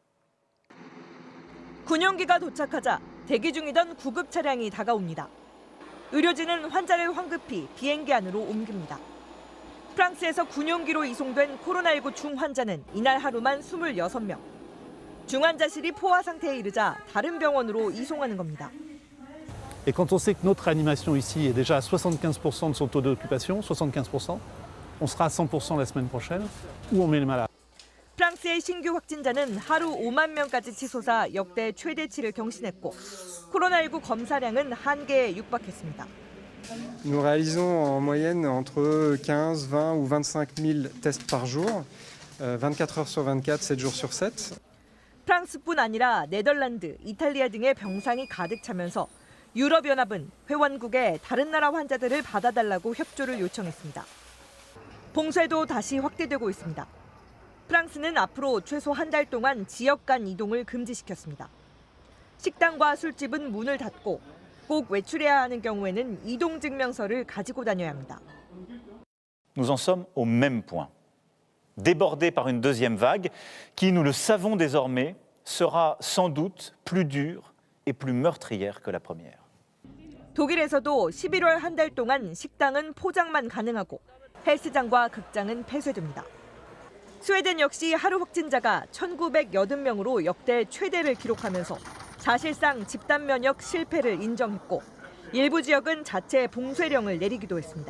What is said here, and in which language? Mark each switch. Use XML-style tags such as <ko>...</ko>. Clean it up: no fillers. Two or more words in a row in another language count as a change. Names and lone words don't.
<ko>군용기가 도착하자 대기 중이던 구급 차량이 다가옵니다. 의료진은 환자를 황급히 비행기 안으로 옮깁니다. 프랑스에서 군용기로 이송된 코로나19 중환자는 이날 하루만 26명. 중환자실이 포화 상태에 이르자 다른 병원으로 이송하는 겁니다.</ko> <fr>Et quand on sait que notre réanimation ici est déjà à 75% de son taux d'occupation, 75%, on sera à 100% la semaine prochaine, ou on met les malades.</fr> <ko>프랑스의 신규 확진자는 하루 5만 명까지 치솟아 역대 최대치를 경신했고 코로나19 검사량은 한계에 육박했습니다.</ko> <fr>Nous réalisons en moyenne entre 15, 20 ou 25 000 tests par jour, 24 heures sur 24, 7 jours sur 7.</fr> <ko>프랑스뿐 아니라 네덜란드, 이탈리아 등의 병상이 가득 차면서 유럽연합은 회원국에 다른 나라 환자들을 받아달라고 협조를 요청했습니다. 봉쇄도 다시 확대되고 있습니다. 프랑스는 앞으로 최소 한 달 동안 지역 간 이동을 금지시켰습니다. 식당과 술집은 문을 닫고 꼭 외출해야 하는 경우에는 이동 증명서를 가지고 다녀야 합니다.</ko> <fr>Nous en sommes au même point. Débordés par une deuxième vague qui, nous le savons désormais, sera sans doute plus dure et plus meurtrière que la première.</fr> <ko>독일에서도 11월 한 달 동안 식당은 포장만 가능하고 헬스장과 극장은 폐쇄됩니다. 스웨덴 역시 하루 확진자가 1,980명으로 역대 최대를 기록하면서 사실상 집단 면역 실패를 인정했고 일부 지역은 자체 봉쇄령을 내리기도 했습니다.</ko>